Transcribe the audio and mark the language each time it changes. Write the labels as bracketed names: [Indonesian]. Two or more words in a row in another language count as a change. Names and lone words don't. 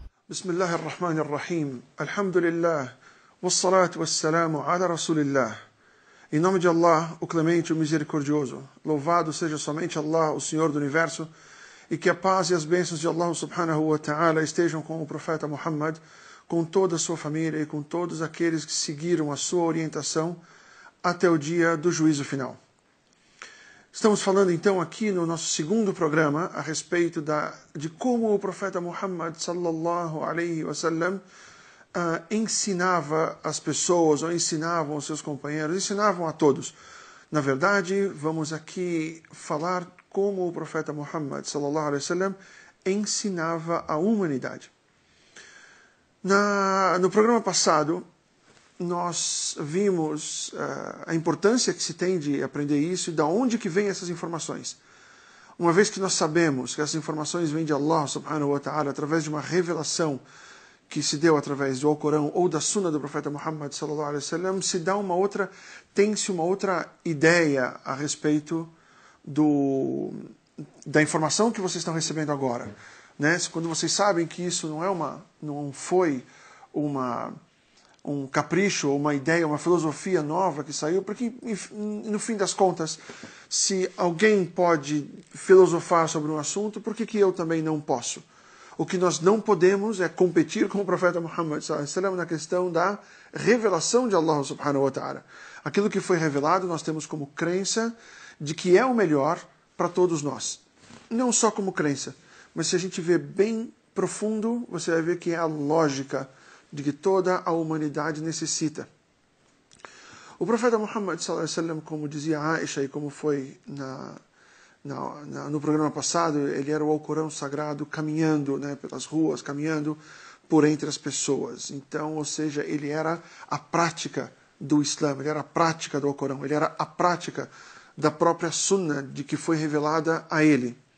[Arabic] بسم الله الرحمن الرحيم الحمد لله والصلاة والسلام على رسول الله. [Portuguese] Em nome de Allah, o Clemente, o Misericordioso, louvado seja somente Allah, o Senhor do Universo, e que a paz e as bênçãos de [Arabic] الله سبحانه وتعالى [Portuguese] estejam com o profeta Muhammad, com toda a sua família e com todos aqueles que seguiram a sua orientação até o dia do juízo final. Estamos falando então aqui no nosso segundo programa a respeito de como o profeta Muhammad [Arabic] صلى الله عليه وسلم [Portuguese] ensinava as pessoas, ou ensinavam os seus companheiros, ensinavam a todos. Na verdade, vamos aqui falar como o profeta Muhammad [Arabic] صلى الله عليه وسلم [Portuguese] ensinava a humanidade. No programa passado, nós vimos a importância que se tem de aprender isso e de onde que vêm essas informações. Uma vez que nós sabemos que essas informações vêm de [Arabic] الله سبحانه وتعالى [Portuguese] através de uma revelação que se deu através do Alcorão ou da Sunna do profeta Muhammad [Arabic] صلى الله عليه وسلم, [Portuguese] tem-se uma outra ideia a respeito da informação que vocês estão recebendo agora, né? Quando vocês sabem que isso não foi um capricho, uma ideia, uma filosofia nova que saiu, porque no fim das contas, se alguém pode filosofar sobre um assunto, por que eu também não posso? O que nós não podemos é competir com o profeta Muhammad [Arabic] صلى الله عليه وسلم [Portuguese] na questão da revelação de [Arabic] الله سبحانه وتعالى. [Portuguese] Aquilo que foi revelado nós temos como crença de que é o melhor para todos nós. Não só como crença, mas se a gente vê bem profundo, você vai ver que é a lógica de que toda a humanidade necessita. O profeta Muhammad [Arabic] صلى الله عليه وسلم, [Portuguese] como dizia Aisha e como foi no programa passado, ele era o Alcorão sagrado caminhando, né, pelas ruas, caminhando por entre as pessoas. Então, ou seja, ele era a prática do Islã, ele era a prática do Alcorão, ele era a prática da própria Sunna de que foi revelada a ele.